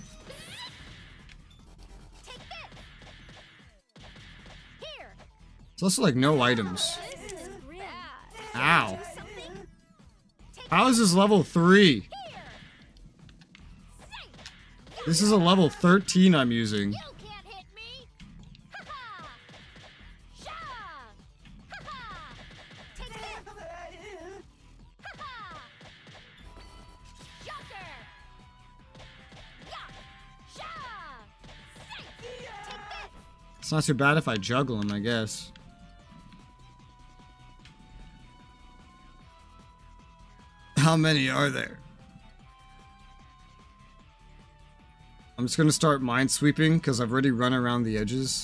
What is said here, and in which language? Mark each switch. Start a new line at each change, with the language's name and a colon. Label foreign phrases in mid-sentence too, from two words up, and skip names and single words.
English: Take this. Here. It's also like no items. This is grim. Ow. Something. How is this level 3? Here. This is a level 13 I'm using. You can't hit me. Ha ha. Sha. Ha ha. Take this. Ha ha. Shocker. Ya. Sha. Take this. It's not too bad if I juggle them, I guess. How many are there? I'm just gonna start minesweeping because I've already run around the edges.